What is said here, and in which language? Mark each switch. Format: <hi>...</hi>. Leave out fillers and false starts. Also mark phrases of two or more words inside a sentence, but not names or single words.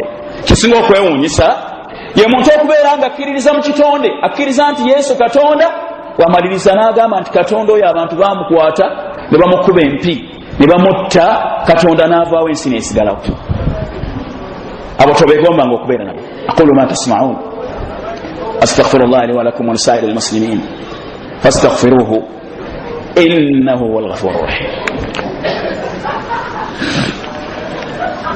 <lg>Kisinga okwewuunyisa ye muntu okubeera nga akkiririza mu kitonde, akkiriza nti Yesu Katonda, wamaliriza n'agamba nti Katonda oyo abantu baamukwata ne bamukuba empi ne bamutta, Katonda n'avaawo ensi n'esigalawo. Abo tobeegombanga okubeera nabo.</lg> <ar>أقول ما تسمعون، أستغفر الله لي ولكم ولسائر المسلمين فاستغفروه إنه هو الغفور الرحيم.</ar>